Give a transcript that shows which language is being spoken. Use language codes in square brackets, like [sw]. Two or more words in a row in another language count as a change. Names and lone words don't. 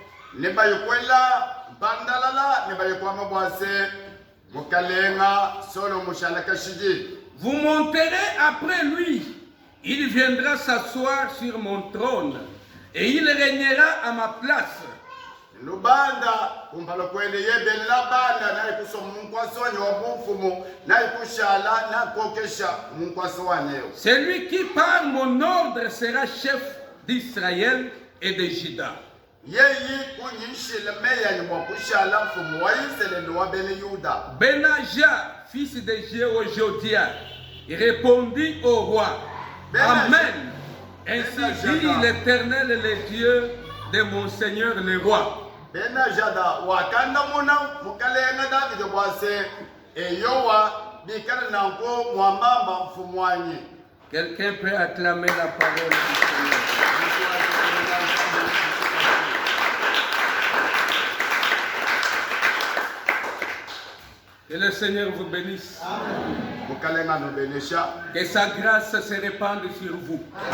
[fr] Vous monterez après lui. Il viendra s'asseoir sur mon trône et il régnera à ma place. [lua] kumpala kwele yebele la banda na ikuso munkwasi wanye wa bumfumu na ikushala na kokesha munkwasi wanyeyo. [fr] Celui qui par mon ordre sera chef d'Israël et de Juda. [lua] Yeyi kunyishile meya ni mwakushala mfumu wa Israeli wa bene Yuda. [fr] Benaja, fils de Jéhojodia, répondit au roi, Amen. Ainsi dit l'Éternel, le Dieu de mon Seigneur le roi. [lua] Benajada wakanda muna mukalenga David wase eyowa bikana nanko mwambamba mfumu wanyi. [fr] Quelqu'un peut acclamer la parole du Seigneur. Que le Seigneur vous bénisse. Que sa grâce se répande sur vous.